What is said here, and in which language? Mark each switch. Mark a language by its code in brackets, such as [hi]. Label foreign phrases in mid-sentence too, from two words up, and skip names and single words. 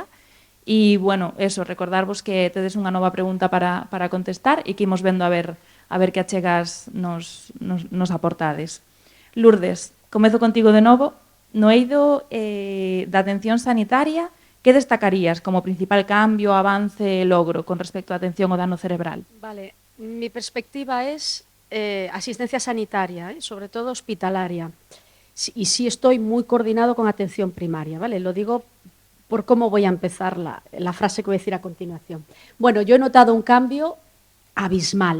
[gl] E, bueno, recordarvos que tedes unha nova pregunta para contestar e que imos vendo a ver que achegas nos aportades. Lourdes, comezo contigo de novo. No eido da atención sanitaria, que destacarías como principal cambio, avance e logro con respecto á atención ao dano cerebral? [es] Vale, mi perspectiva es asistencia sanitaria, sobre todo hospitalaria. Y sí estoy muy coordinado con atención primaria, ¿vale? Lo digo por cómo voy a empezar la frase que voy a decir a continuación. Bueno, yo he notado un cambio abismal.